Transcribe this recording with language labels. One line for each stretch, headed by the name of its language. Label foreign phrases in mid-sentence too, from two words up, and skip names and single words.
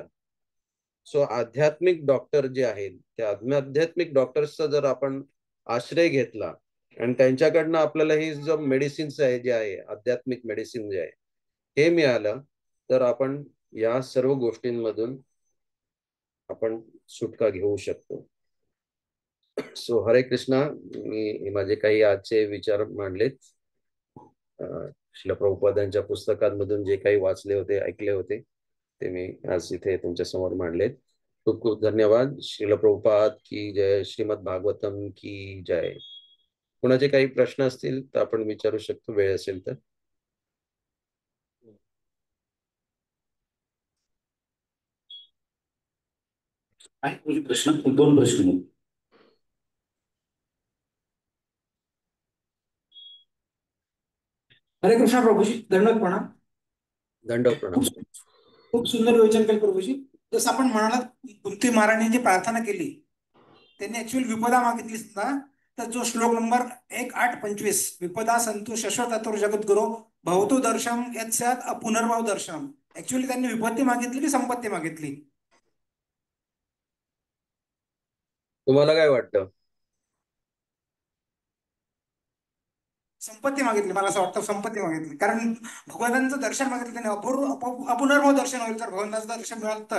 Marathi: सो आध्यात्मिक डॉक्टर जे आहेत, त्या आध्यात्मिक डॉक्टर्सचा जर आपण आश्रय घेतला आणि त्यांच्याकडनं आपल्याला ही जो मेडिसिन्स आहे, जे आहे आध्यात्मिक मेडिसिन जे आहे, हे मिळालं, तर आपण या सर्व गोष्टींमधून आपण सुटका घेऊ शकतो. सो हरे कृष्णा. मी माझे काही आजचे विचार मांडलेत. श्रील प्रभुपादांच्या पुस्तकांमधून जे काही वाचले होते, ऐकले होते, ते मी आज इथे तुमच्या समोर मांडलेत. खूप खूप धन्यवाद. श्रील प्रभुपाद की जय. श्रीमद भागवतम की जय. कुणाचे काही प्रश्न असतील तर आपण विचारू शकतो, वेळ असेल तर. प्रश्न, 2 प्रश्न. हरे कृष्णा प्रभूजी, दंडवत प्रणाम. दंडवत प्रणाम. खूप सुंदर विचार केले प्रभूजी. जसं आपण म्हणालात, कुंती महाराणी जी प्रार्थना केली त्यांनी ऍक्च्युअली विपदा मागितली सुद्धा. तर जो श्लोक नंबर 1825,
Sanskrit: विपदा संतु शश्वततुर जगद्गुरो भवतो दर्शम यत्स्यात् पुनर्भाव दर्शनम,
Marathi: ऍक्च्युअली त्यांनी विपत्ती मागितली की संपत्ती मागितली? तुम्हाला काय वाटतं? संपत्ती मागितली. मला असं वाटतं संपत्ती मागितली, कारण भगवंतांचं दर्शन मागितलं त्यांनी. अपुनर्भाव दर्शन होईल तर भगवंताचं दर्शन मिळालं तर.